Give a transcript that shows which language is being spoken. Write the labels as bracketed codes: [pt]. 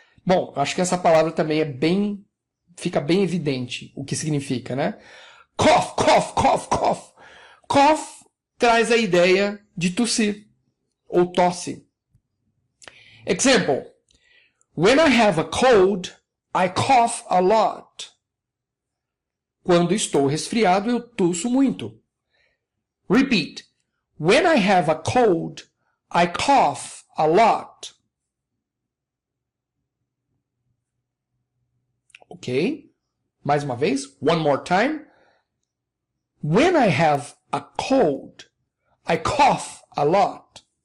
[pt] Bom, acho que essa palavra também fica bem evidente o que significa, né? Cough, cough, cough, cough. Cough traz a ideia de tossir ou tosse. [en] Example. When I have a cold, I cough a lot. [pt] Quando estou resfriado, eu tosso muito. [en] Repeat. When I have a cold, I cough a lot. Ok? [pt] Mais uma vez. [en] One more time. When I have a cold, I cough a lot.